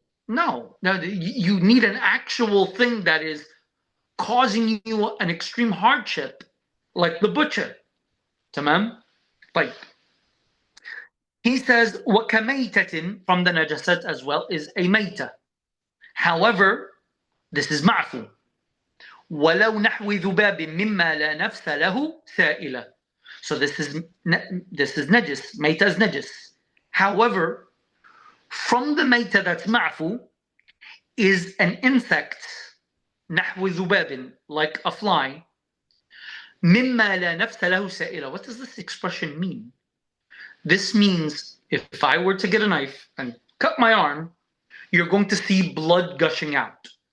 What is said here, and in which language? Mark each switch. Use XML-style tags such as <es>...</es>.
<en>You need an actual thing that is causing you an extreme hardship like the butcher. تمام. طيب. He says وكميتة from the najasat as well is a mayta. However, this is معفو.</en> <ar>ولو نحو ذباب مما لا نفس له سائلة.</ar> <en>So this is najis. Mayta is najis. However, from the mayta that's معفو is an insect</en> <ar>نحو ذباب,</ar> <en>like a fly.</en> <ar>مما لا نفس له سائلة.</ar> <en>What does this expression mean? This means if I were to get a knife and cut my arm, you're going to see blood gushing out.</en>